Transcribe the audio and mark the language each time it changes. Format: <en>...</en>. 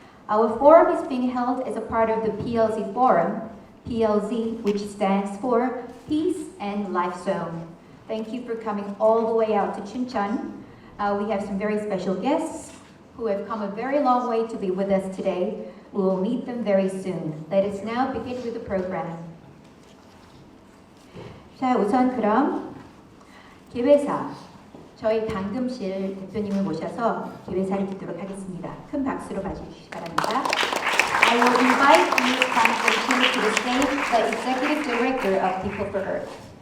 <en>Our forum is being held as a part of the PLC Forum, PLZ, which stands for Peace and Life Zone. Thank you for coming all the way out to Chuncheon. We have some very special guests who have come a very long way to be with us today. We will meet them very soon. Let us now begin with the program.</en> <ko>자, 우선 그럼 개회사, 저희 당금실 대표님을 모셔서 개회사를 듣도록 하겠습니다. 큰 박수로 맞이해주시기 바랍니다.</ko> <en>I will invite Ms. Kang to the stage, the Executive Director of People for Earth.</en>